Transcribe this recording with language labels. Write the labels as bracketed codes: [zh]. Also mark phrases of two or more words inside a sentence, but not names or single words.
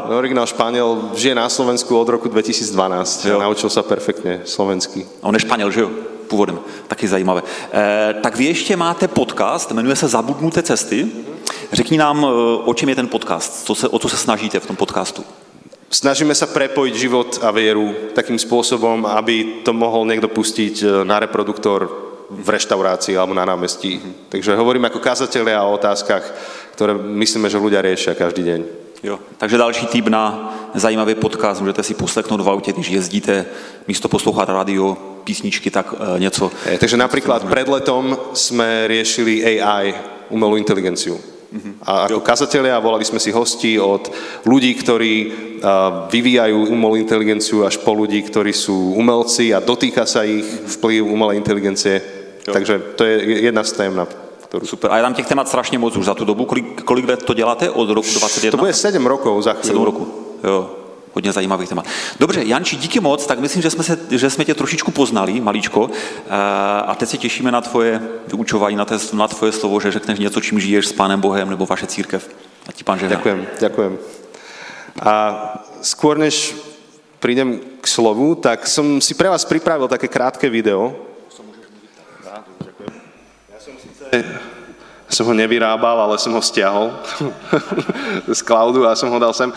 [sk] Originál Španiel, žije na Slovensku od roku 2012 a naučil sa perfektne slovensky. [cs] On je Španěl, že jo? Původem. Taky zajímavé. Tak vy ještě máte podcast, jmenuje se Zabudnuté cesty. Řekni nám, o čem je ten podcast, o co se snažíte v tom podcastu. [sk] Snažíme sa prepojiť život a vieru takým spôsobom, aby to mohol niekto pustiť na reproduktor v reštaurácii alebo na námestí. Takže hovorím ako kazatelia o otázkach, ktoré myslíme, že ľudia riešia každý deň. [cs] Jo. Takže další tip na zajímavý podcast, můžete si poslechnout v autě, když jezdíte, místo poslouchat rádio, písničky, tak něco. [sk] Takže napríklad pred letom sme riešili AI, umelú inteligenciu. A ako kazatelia volali sme si hostí od ľudí, ktorí vyvíjajú umelú inteligenciu, až po ľudí, ktorí sú umelci a dotýka sa ich vplyv umelej inteligencie. Takže to je jedna z tém, [cs] Super. A je tam těch témat strašně moc už za tu dobu. Kolik let to děláte? Od roku 2021? [sk] To bude 7 rokov za chvíľu. [cs] 7 roků. Jo. Hodně zajímavých témat. Dobře, Janči, díky moc, tak myslím, že jsme tě trošičku poznali, maličko, a teď se těšíme na tvoje vyučování, na tvoje slovo, že řekneš něco, čím žiješ s Pánem Bohem, nebo vaše církev. A ti Pán žehná. [sk] Ďakujem. A skôr než prídem k slovu, tak som si pre vás pripravil také krátke video. Ja som ho nevyrábal, ale som ho stiahol z cloudu a som ho dal sem.